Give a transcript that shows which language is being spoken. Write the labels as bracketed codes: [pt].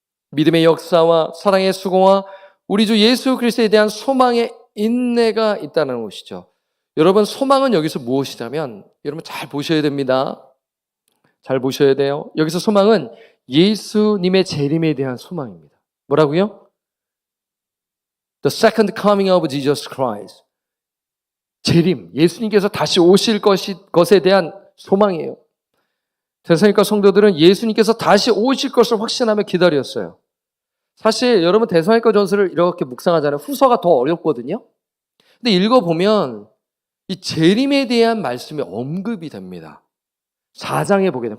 [ko] 믿음의 역사와 사랑의 수고와 우리 주 예수 그리스도에 대한 소망의 인내가 있다는 것이죠. 여러분, 소망은 여기서 무엇이냐면, 여러분 잘 보셔야 됩니다. 잘 보셔야 돼요. 여기서 소망은 예수님의 재림에 대한 소망입니다. 뭐라고요? [en] The second coming of Jesus Christ. [ko] 재림, 예수님께서 다시 오실 것에 대한 소망이에요. 데살로니가 성도들은 예수님께서 다시 오실 것을 확신하며 기다렸어요. 사실 여러분 데살로니가 전서를 이렇게 묵상하잖아요. 후서가 더 어렵거든요. 근데 읽어보면 이 재림에 대한 말씀이 언급이 됩니다. 4장에 보게 되면.